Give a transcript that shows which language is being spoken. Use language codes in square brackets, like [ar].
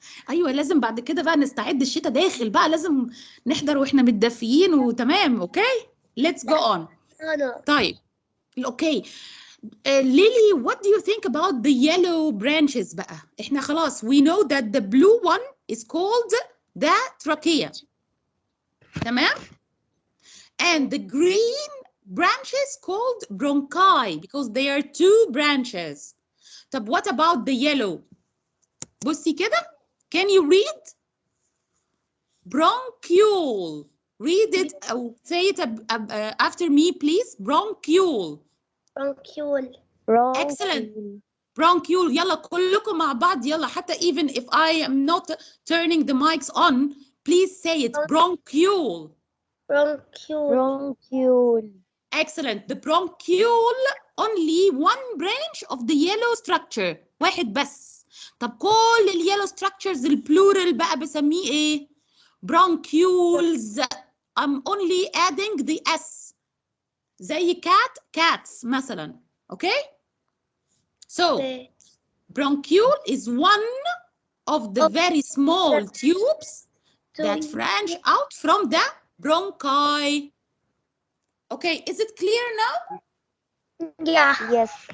[ar] أيوة، لازم بعد كده بقى نستعد، الشتاء داخل بقى، لازم نحضر وإحنا متدفيين وتمام. [en] Okay? Let's go on. No. [ar] طيب. أوكي. [en] Lily, what do you think about the yellow branches بقى؟ [ar] إحنا خلاص [en] we know that the blue one is called the trachea. تمام؟ And the green branches called bronchi because they are two branches. طب what about the yellow? [ar] بصي كده. [en] Can you read? Bronchiole. Read it or say it after me, please. Bronchiole. Bronchiole. Excellent. [ar] Bronchiole. يلا كلكم مع بعض. يلا حتى [en] even if I am not turning the mics on, please say it. Bronchiole. Bronchiole. Excellent. The bronchiole, only one branch of the yellow structure. [ar] واحد بس. طب كل اليellow structures البلورال بقى بسميه ايه؟ bronchioles. [en] I'm only adding the S. [ar] زي cats مثلا. [en] Okay? So, bronchiole is one of the very small tubes that branch out from the bronchi. Okay, is it clear now? Yeah. Yes.